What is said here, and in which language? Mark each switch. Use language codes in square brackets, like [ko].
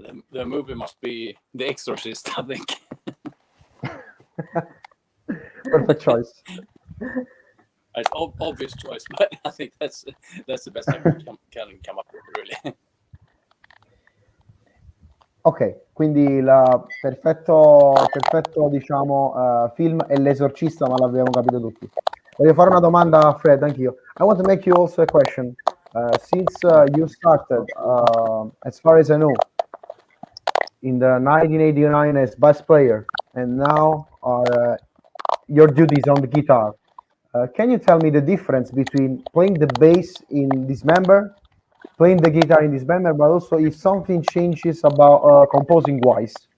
[en] The movie must be The Exorcist, I think. Perfect choice. It's obvious choice, but I think that's the best I can come up with, really. [it] Ok, quindi il perfetto diciamo film è L'Esorcista, ma l'abbiamo capito tutti. Voglio fare una domanda a Fred, anch'io. [en] I want to make you also a question. Since you started, as far as I know, in the 1989 as bass player, and now your duties on the guitar, can you tell me the difference between playing the bass in Dismember, playing the guitar in Dismember, but also if something changes about composing wise?